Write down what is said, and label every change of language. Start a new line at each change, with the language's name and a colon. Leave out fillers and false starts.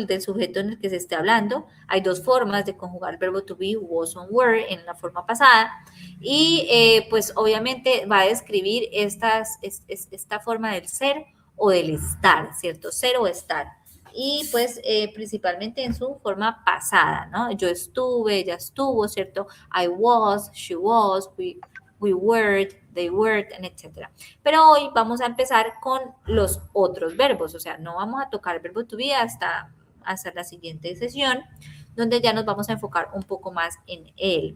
Spanish: Del sujeto en el que se esté hablando. Hay dos formas de conjugar el verbo to be,
English: was on were,
Spanish: en la forma pasada. Y pues obviamente va a describir esta forma del ser o del estar, ¿cierto? Ser o estar. Y pues principalmente en su forma pasada, ¿no? Yo estuve, ella estuvo, ¿cierto?
English: I was, she was, we were, they were, etc.
Spanish: Pero hoy vamos a empezar con los otros verbos, o sea, no vamos a tocar el verbo to be hasta la siguiente sesión, donde ya nos vamos a enfocar un poco más en él.